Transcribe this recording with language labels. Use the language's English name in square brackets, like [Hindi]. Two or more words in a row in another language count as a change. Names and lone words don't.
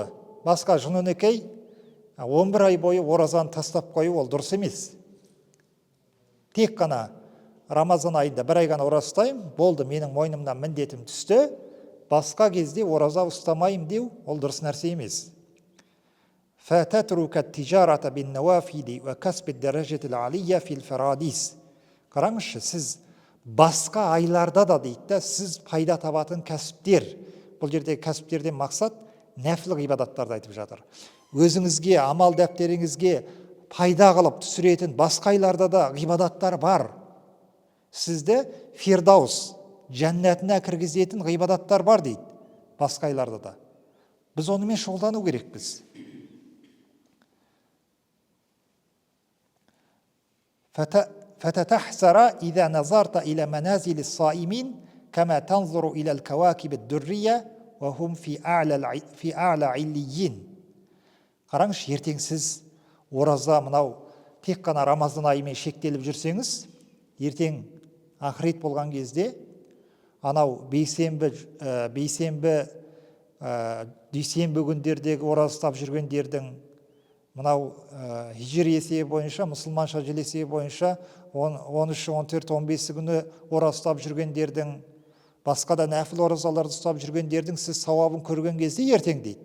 [Kazakh] Басқа жын-өнекей 11 ай бойы оразаны тастап қою ол дұрыс емес. Тек қана Рамазан айында бір ай ғана ораза ұстаймын, болды, менің мойнымнан міндетім түсті, басқа кезде ораза ұстамайым деу ол дұрыс нәрсе емес. [Arabic] فتترك التجارة بالنوافل وكسب الدرجات العالية في الفراديس. [Kazakh] Қараңызшы, сіз басқа айларда да дейді, сіз пайда табатын кәсіптер. Бұл жердегі кәсіптерден мақсат нәпіл ғибадаттарды айтып жатыр. Өзіңізге, амал дәптеріңізге пайда қылып түсіретін басқа айларда да ғибадаттар бар. Сізді фирдаус, жәннатына кіргізетін ғибадаттар бар дейді, басқа айларда да. Біз онымен шұғылдану керекпіз. [Arabic] فَتَتَحْسَرَ إِذَا نَظَرْتَ إِلَى مَنَازِلِ الصَّائِمِينَ كَمَا تَنْظُرُ إِلَى الْكَوَاكِبِ الدُّرِّيَّةِ وَهُمْ فِي أَعْلَى عِلِّيِّينَ. [Kazakh] Қараңыз, ертең сіз ораза мынау тек қана Рамазан айымен шектеліп жүрсеңіз, ертең ақырет болған кезде анау бейсенбі, дүйсенбі күндердегі ораза ұстап жүргендердің мынау хижр есебі бойынша, мұсылманша жыл есебі бойынша 13, 14, 15 күні ораза ұстап жүргендердің, басқа да нәпіл оразаларды ұстап жүргендердің сіз сауабын көрген кезде ертең дейді.